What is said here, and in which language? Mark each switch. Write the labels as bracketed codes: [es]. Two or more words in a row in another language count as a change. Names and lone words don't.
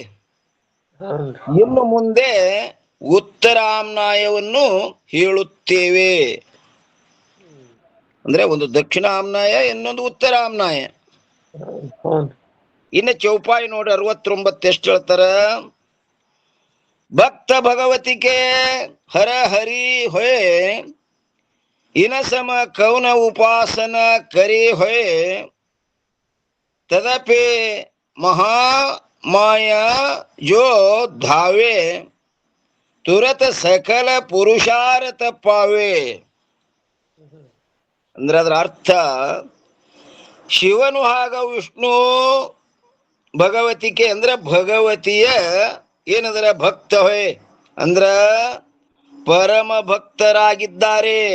[kn] ಇನ್ನು ಮುಂದೆ ಉತ್ತರ ಆಮ್ನಾಯವನ್ನು ಹೇಳುತ್ತೇವೆ. ಅಂದ್ರೆ ಒಂದು ದಕ್ಷಿಣ ಆಮ್ನಾಯ, ಇನ್ನೊಂದು ಉತ್ತರ ಆಮ್ನಾಯ. ಇನ್ನು ಚೌಪಾಯಿ ನೋಡಿ 69 ಎಷ್ಟು ಹೇಳ್ತಾರ? [hi] भक्त भगवती के हर हरि होए इन सम कौन उपासना करे होए तदपि महामाया जो धावे तुरत सकल पुरुषार्थ पावे. [kn] ಅಂದ್ರೆ ಅದರ ಅರ್ಥ, ಶಿವನು ಹಾಗ ವಿಷ್ಣು ಭಗವತಿಗೆ ಅಂದ್ರೆ ಭಗವತಿಯ ಏನಂದ್ರ ಭಕ್ತ ಹೊಯ್ ಅಂದ್ರ ಪರಮ ಭಕ್ತರಾಗಿದ್ದಾರೆ.